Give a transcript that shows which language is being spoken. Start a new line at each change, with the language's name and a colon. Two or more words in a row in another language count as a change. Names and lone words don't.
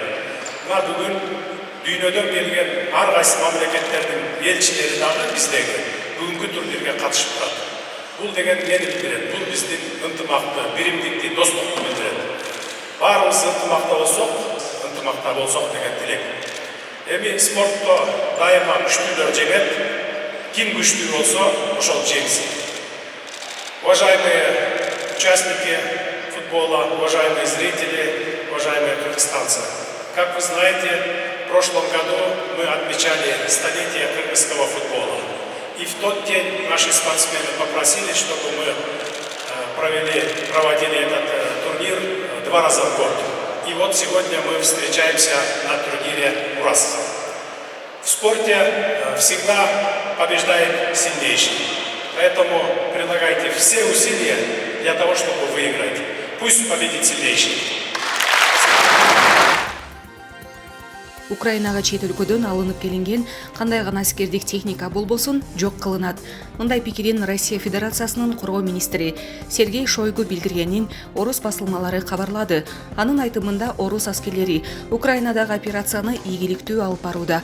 Kyrgyz: Мына бүгүн дүйнөдөн келген ар кайсы мамлекеттердин элчилери дагы биздеги бүгүнкү турнирге катышып турат. Бул деген эмнени билдирет? Бул биздин ынтымакты, биримдикти, достукту билдирет. Баарыбыз ынтымакта болсок деген тилек. Эми спортто дайыма күчтүүлөр жеңет, ким күчтүү болсо ошол жеңсин.
Russian: Уважаемые участники футбола, уважаемые зрители, уважаемые кыргызстанцы, как вы знаете, в прошлом году мы отмечали столетие кыргызского футбола. И в тот день наши спортсмены попросили, чтобы мы проводили этот турнир 2 раза в год. И вот сегодня мы встречаемся на турнире «Мурас». В спорте всегда побеждает сильнейший. Поэтому прилагайте все усилия для того, чтобы выиграть. Пусть победит сильнейший.
Kyrgyz: Украинага чет өлкөдөн алынып келинген кандай гана аскердик техника болбосун жок кылынат. Мындай пикирин Россия Федерациясынын коргоо министри Сергей Шойгу билдиргенин орус басылмалары кабарлады. Анын айтымында орус аскерлери Украинадагы операцияны ийгиликтүү алып барууда.